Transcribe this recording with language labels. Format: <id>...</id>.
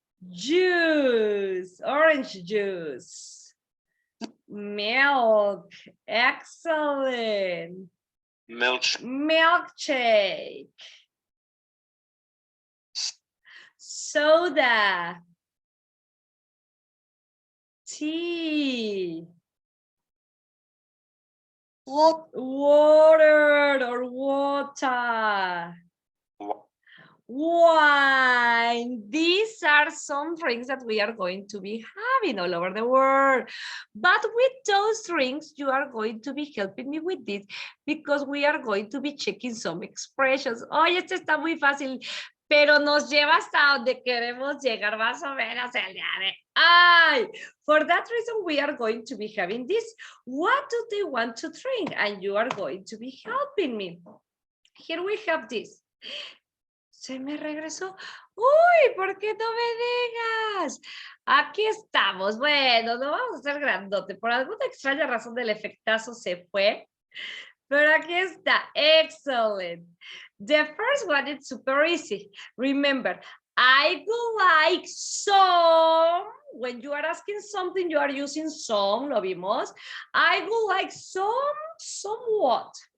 <en>juice, orange juice, milk, excellent, milkshake, soda, tea, water or water, wine. These are some drinks that we are going to be having all over the world. But with those drinks, you are going to be helping me with this because we are going to be checking some expressions.</en> <es>Oye, este está muy fácil. pero nos lleva hasta donde queremos llegar más o menos el día de hoy.</es> <en>For that reason, we are going to be having this. What do they want to drink? And you are going to be helping me. Here we have this.</en> <es>Se me regresó. Uy, ¿por qué no me digas? Aquí estamos. Bueno, no vamos a ser grandote. Por alguna extraña razón del efectazo se fue. Pero aquí está. Excellent.</es> <en>The first one is super easy. Remember, I would like some. When you are asking something, you are using some.</en> <es>Lo vimos.</es> <en>I would like some what?</en>